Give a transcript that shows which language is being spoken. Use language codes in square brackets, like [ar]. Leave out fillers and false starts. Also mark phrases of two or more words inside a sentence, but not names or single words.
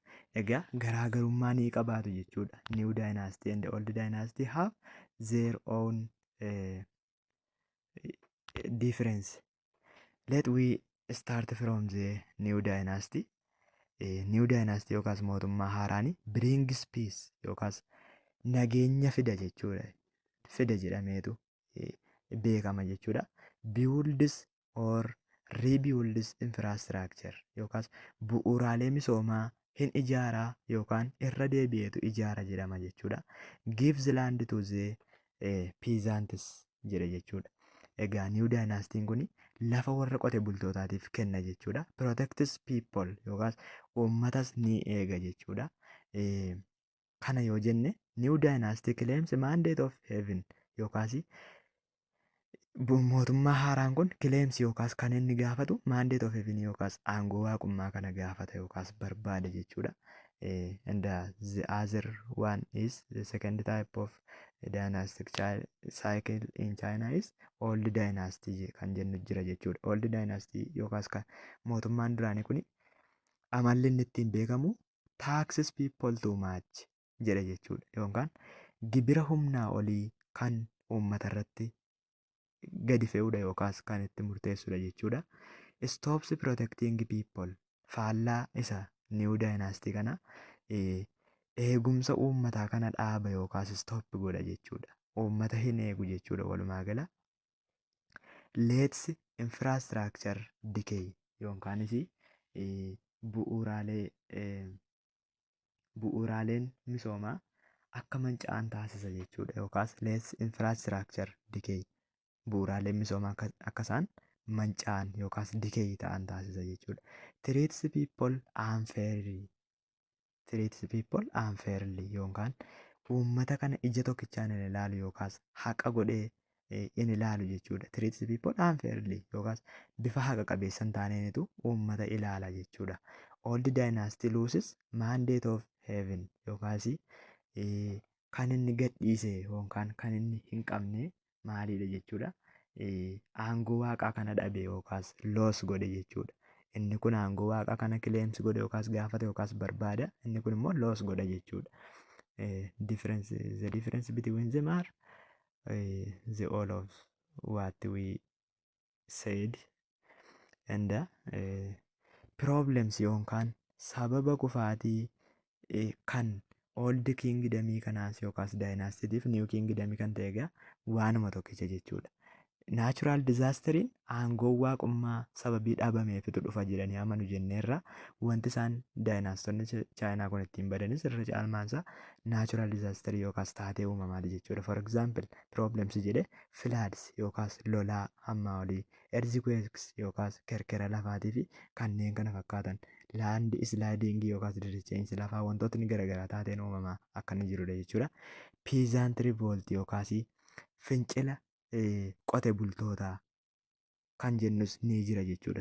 [om] Egaa garaagarummaa ni qabaatu jechuudha. [en] New dynasty and old dynasty have their own difference. Let we start from the new dynasty. New Dynasty [om] yookaas mootummaa haaraan [en] brings peace [om] yookaas nageenya fida jechuudha. Fida jedhameetu beekama jechuudha. [en] Builds or rebuilds infrastructure [om] yookaas bu'uuraalee misoomaa hin ijaaraa yookaan irra deebi'eetu ijaara jedhama jechuudha. [en] Gives land to the peasants [om] jedha jechuudha. Egaa [en] New Dynasty [om] kun lafa warra qote bultootaatiif kenna jechuudha. [en] Protects people [om] yookaas uummatas ni eega jechuudha. Kana yoo jenne [en] New Dynasty claims mandate of heaven [om] yookaas mootummaa haaraan kun claims yookaas kan inni gaafatu [en] mandate of heaven [om] yookaas aangoo waaqummaa kana gaafata yookaas barbaada jechuudha. [en] And the other one is the second type of dynastic cycle in China is old dynasty [om] kan jennu jira jechuudha. [en] Old dynasty [om] yookaas kan mootummaan duraanii kun amalli inni ittiin beekamu [en] taxes people too much [om] jedha jechuudha. Yookaan gibira humnaa olii kan uummata irratti gadi fe'uudha yookaas kan itti murteessudha jechuudha. [en] Stops protecting people [om] faallaa isa [en] New Dynasty [om] kana eegumsa uummataa kana dhaaba yookaas stop godha jechuudha. Uummata hin eegu jechuudha walumaa gala. [en] Lets infrastructure decay [om] yookaanis bu'uuraaleen misoomaa akka manca'an taasisa jechuudha. Yookaas [en] lets infrastructure decay [om] bu'uuraaleen misoomaa akka isaan manca'an yookaas decay ta'an taasisa jechuudha. [en] Treats people unfairly [om] yookaan uummata kana ija tokkichaan hin ilaalu yookaas haqa godhee in ilaalu jechuudha. [en] Treats people unfairly [om] yookaas bifa haqa qabeessa hin taaneenitu uummata ilaala jechuudha. [en] Old Dynasty loses mandate of heaven [om] yookaas kan inni gadhiise yookaan kan inni hin qabne maalidha jechuudha. Aangoo waaqaa kana dhabe yookaas loos godhe jechuudha. Inni kun aangoo waaqaa kana claims godhe yookaas gaafata yookaas barbaada. Inni kun immoo loos godha jechuudha. [en] The difference between them are the all of what we said and problems [om] yookaan sababa kufaatii kan [en] old kingdom [om] kanaas yookaas [en] dynasty new kingdom [om] kan ta'e egaa waanuma tokkicha jechuudha. [en] Natural disasteriin [om] aangoo waaqummaa sababii dhabameefitu dhufa jedhanii amanu jenneerra wanti isaan daayinaastonni chaayinaa kun ittiin badanis irra caalmaansaa [en] natural disasterii [om] yookaas taatee uumamaati jechuudha. [en] For example problems [om] jedhe floods yookaas lolaa hammaa olii earthquakes yookaas kerkera lafaatii fi kanneen kana fakkaatan [en] land sliding [om] yookaas diricheensi lafaa wantootni garaagaraa taateen uumamaa akka inni jirudha jechuudha. [en] Peasant revolt [om] yookaas fincila qote bultootaa kan jennus ni jira jechuudha.